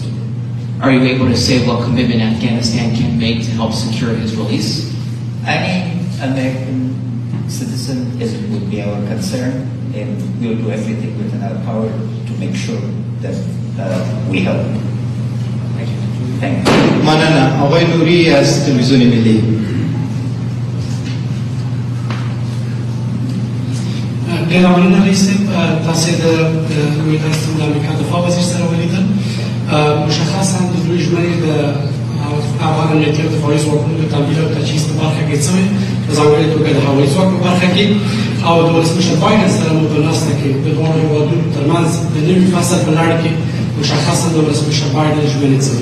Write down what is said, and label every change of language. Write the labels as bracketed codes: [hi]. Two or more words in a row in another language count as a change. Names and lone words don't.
[en] Are you able to say what commitment Afghanistan can make to help secure his release? Any American citizen would be our concern, and we will do everything within our power to make sure that we help. Thank you. [ps] مننه. [fa] آقای نوری از تلویزیون ملی. [ps] ډیره رئیس تاسو د لوی تاسو د امریکا دفاع وزیر سره ولیدل مشخصا د دوی ژمنې د افغان امنیتي او دفاعي ځواکونو د تمویل او تجهیز په برخه کې څه وې په ځانګړې توګه د هوایي ځواک په برخه کې او د ولسمشر بایدن سره مو په ناسته کې د دواړو هېوادونو ترمنځ د نوي فصل په لړ کې مشخصا د ولسمشر بایدن ژمنې څه وې.